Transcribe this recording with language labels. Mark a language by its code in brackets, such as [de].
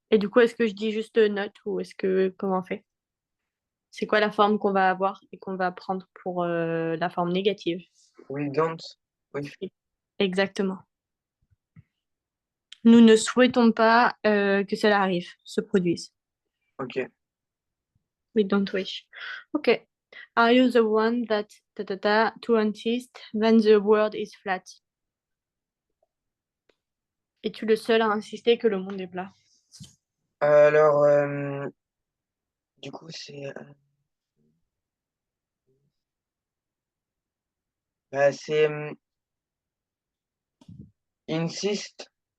[fr] Et du coup, est-ce que je dis juste note ou est-ce que, comment on fait? C'est quoi la forme qu'on va avoir et qu'on va prendre pour la forme négative? [en] We don't wish. [fr] Exactement. Nous ne souhaitons pas que cela arrive, se produise. Ok. [en] We don't wish. Ok. Are you the one that to insist when the world is flat? [fr] Es-tu le seul à insister que le monde est plat? Alors, du coup, c'est insist.